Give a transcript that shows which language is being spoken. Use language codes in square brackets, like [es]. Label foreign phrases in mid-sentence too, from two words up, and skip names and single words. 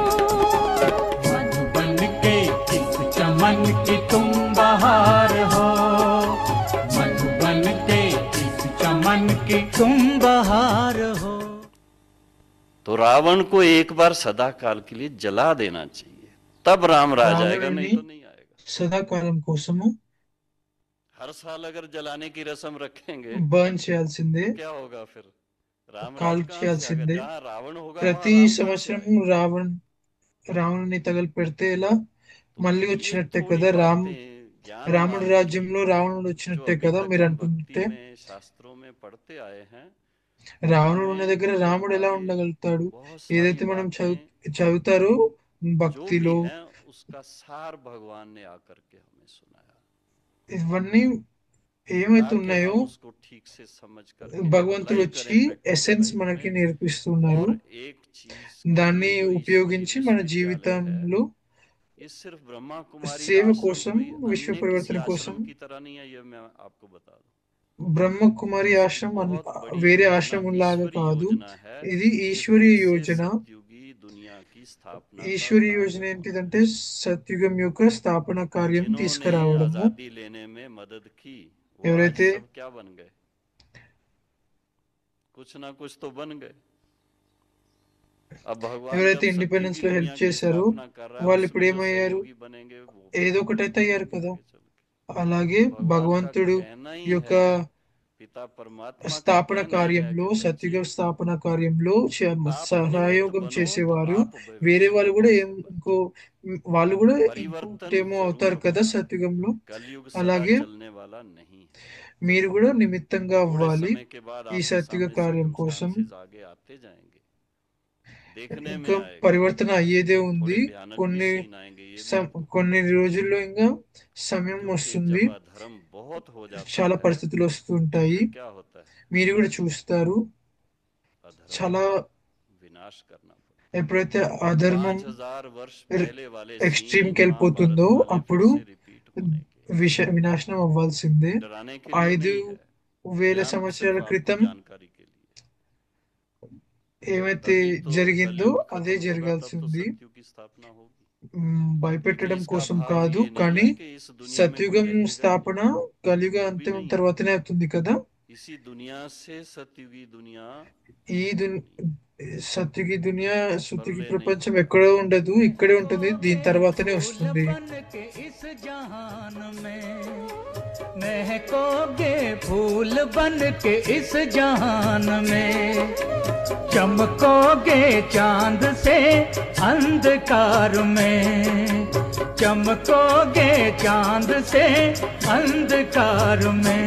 [hi] मत बन के इस चमन की तुम बहार हो, मत बन के इस चमन की तुम बहार हो। तो रावण को एक बार सदा काल के लिए जला देना चाहिए, तब राम राज आएगा, नहीं तो नहीं आएगा। [te] సదాకాలం కోసము [hi] हर साल अगर जलाने की रस्म रखेंगे [te] బర్న్ చేయాల్సిందే. [hi] क्या होगा फिर? रामराज [te] కాల్ [hi] कहाँ से आ गया? [te] చేయాల్సిందే. [hi] जहाँ रावण होगा वहाँ [te] ప్రతి [hi] राम कहाँ से [te] సంవత్సరం [hi] आएगा? [te] రావణుని తగలపెడితే ఎలా [hi] तो [te] మళ్ళీ [hi] ये [te] వచ్చినట్టే [hi] थोड़ी [te] కదా [hi] बातें ज्ञानवान [te] రాముడి [hi] की [te] రాజ్యంలో రావణుడు [hi] जो [te] వచ్చినట్టే [hi] अभी [te] కదా [hi] तक [te] మీరు [hi] हम [te] అంటుంటే, [hi] भक्ति में शास्त्रों में पढ़ते आए हैं, [te] రావణుడు ఉన్న [hi] उनमें [te] దగ్గర రాముడు ఎలా [hi] हमारी [te] ఉండగలుగుతాడు? [hi] बहुत [te] ఏదైతే [hi] सारी [te] మనం [hi] बातें [te] చదువుతారో [hi] जो भी [te] భక్తిలో [hi] हैं उसका सार भगवान ने आकर के हमें सुनाया, [te] ఇవన్నీ ఏమైతే [hi] ताकि [te] ఉన్నాయో [hi] हम उसको ठीक से समझ करके [te] భగవంతుడు [hi] अप्लाई [te] వచ్చి [hi] करें प्रैक्टिकल [te] ఎసెన్స్ [hi] लाइफ [te] మనకి [hi] में। [te] నేర్పిస్తున్నారు. [hi] और एक चीज के [te] దాన్ని [hi] लिए जो [te] ఉపయోగించి [hi] ईश्वरीय [te] మన [hi] विश्वविद्यालय है, [te] జీవితంలో [hi] ये सिर्फ ब्रह्मा कुमारी [te] సేవ [hi] आश्रम [te] కోసం, [hi] कोई [te] విశ్వ [hi] अन्य किसी [te] పరివర్తన కోసం [hi] आश्रम की तरह नहीं है, ये मैं आपको बता दूं। [te] బ్రహ్మకుమారి [hi] इसकी [te] ఆశ్రమం [hi] बहुत बड़ी [te] వేరే [hi] योजना [te] ఆశ్రమం లాగా [hi] ईश्वरी [te] కాదు. [hi] योजना है [te] ఇది [hi] कि [te] ఈశ్వరీయ [hi] फिर से [te] యోజన. [hi] सतयुगी दुनिया की स्थापना का [te] ఈశ్వరీయ [hi] कार्य [te] యోజన [hi] होना। [te] ఏంటిదంటే సత్యుగం యొక్క స్థాపన కార్యం [hi] जिन्होंने [te] తీసుకురావడము. [hi] आजादी लेने में मदद की वो आज [te] ఎవరైతే [hi] सब क्या बन गए? कुछ ना कुछ तो बन गए। अब भगवान [te] ఎవరైతే [hi] जब [te] ఇండిపెండెన్స్ [hi] सतयुगी [te] లో [hi] दुनिया [te] హెల్ప్ [hi] की [te] చేశారో [hi] स्थापना कर रहा है, [te] వాళ్ళు ఇప్పుడు [hi] उसमें जो [te] ఏమయ్యారు? [hi] सहयोगी बनेंगे वो [te] ఏదో ఒకటైతే అయ్యారు కదా. [hi] आगे चल के [te] అలాగే [hi] भगवान का [te] భగవంతుడు [hi] कहना ही [te] యొక్క [hi] है, पिता परमात्मा का [te] స్థాపన [hi] कहना ही है [te] కార్యంలో, [hi] कि [te] సత్యుగ [hi] बच्चे [te] స్థాపన కార్యంలో [hi] आप निमित्त [te] సహయోగం [hi] बनो तो [te] చేసేవారు [hi] आप [te] వేరే [hi] भविष्य [te] వాళ్ళు [hi] में [te] కూడా [hi] ऐसे [te] ఇంకో [hi] बच्चे। [te] వాళ్ళు కూడా [hi] परिवर्तन [te] ఇంకోటేమో అవుతారు [hi] जरूर [te] కదా [hi] होना, [te] సత్యుగంలో. [hi] कलयुग सदा [te] అలాగే [hi] चलने वाला नहीं है। [te] మీరు కూడా నిమిత్తంగా [hi] थोड़े [te] అవ్వాలి [hi] समय के बाद [te] ఈ [hi] आपके [te] సత్యుగ [hi] सामने [te] కార్యం కోసం. [hi] सर्कमस्टांसेस आगे आते जाएंगे, देखने में [te] ఇంకా [hi] आएगा, [te] పరివర్తన అయ్యేదే [hi] थोड़े [te] ఉంది. [hi] भयानक भी [te] కొన్ని [hi] सीन आएंगे, ये भी आपको [te] కొన్ని రోజుల్లో ఇంకా సమయం [hi] क्योंकि [te] వస్తుంది, [hi] जब अधर्म बहुत हो जाता [te] చాలా [hi] है [te] పరిస్థితులు [hi] तो [te] వస్తుంటాయి. [hi] फिर क्या होता है? [te] మీరు కూడా చూస్తారు. [hi] अधर्म [te] చాలా [hi] का विनाश करना पड़ता [te] ఎప్పుడైతే [hi] है। [te] అధర్మం [hi] 5000 वर्ष पहले वाले [te] ఎక్స్ట్రీమ్ [hi] सीन [te] కి [hi] महाभारत [te] వెళ్ళిపోతుందో [hi] वाले फिर [te] అప్పుడు [hi] से रिपीट होने के, [te] వినాశనం అవ్వాల్సిందే. [hi] डराने के लिए नहीं है, [te] 5,000 సంవత్సరాల [hi] सिर्फ आपको [te] క్రితం [hi] जानकारी के लिए। [te] ఏమైతే [hi] तभी तो [te] జరిగిందో [hi] कलयुग [te] అదే [hi] खत्म होगा, [te] జరగాల్సి [hi] तब तो [te] ఉంది. [hi] सतयुग की स्थापना होगी। लेकिन [te] భయపెట్టడం [hi] इसका [te] కోసం [hi] भाव [te] కాదు, [hi] ये नहीं [te] కానీ [hi] है कि इस दुनिया में कोई [te] సత్యుగం [hi] रहेगा ही [te] స్థాపన [hi] नहीं, [te] కలియుగ [hi] वो भी [te] అంతం [hi] नहीं है। [te] తర్వాతనే అవుతుంది కదా. [hi] इसी दुनिया से सतयुगी दुनिया [te] ఈ సత్యుగి దునియా, సత్యుగి [hi] परले नहीं [te] ప్రపంచం [hi] होगी। [te] ఎక్కడో ఉండదు, ఇక్కడే ఉంటుంది. దీని తర్వాతనే [hi] फूल [te] వస్తుంది. [hi] बन के इस जहान में महकोगे, फूल बन के इस जहान में चमकोगे, चांद से अंधकार में चमकोगे, चांद से अंधकार में।